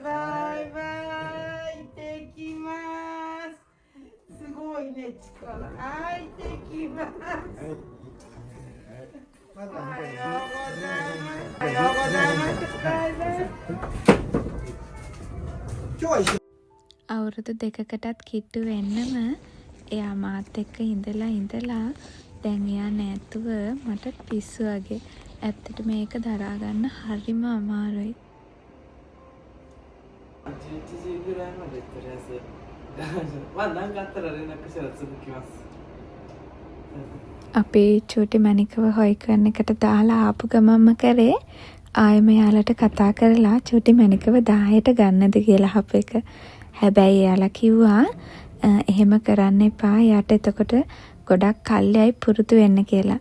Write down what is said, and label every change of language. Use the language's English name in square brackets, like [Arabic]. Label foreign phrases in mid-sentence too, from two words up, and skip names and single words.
[Japanese] バイバイ。行ってきます。すごいね、力。はい、行ってきます。おはようございます。おはようございます。バイバイ。今日は一緒。 [Sinhala] අවුරුදු දෙකකටත් කිට්ටු වෙන්නම එයා මාත් එක්ක ඉඳලා දැන් එයා නැතුව මට පිස්සු වගේ. ඇත්තට මේක දරා ගන්න හරිම අමාරුයි. [Japanese] 11 時ぐらいまでとりあえずまあ何かあったら連絡したら続きます。 [Sinhala] අපි චූටි මැනිකව හොයි කරන එකට දාලා ආපු ගමම්ම කරේ ආයෙම යාලට කතා කරලා චූටි මැනිකව 10ට ගන්නද කියලා අප එක. හැබැයි එයාලා කිව්වා එහෙම කරන්න එපා. යාට එතකොට ගොඩක් කල්යයි පුරුදු වෙන්න කියලා.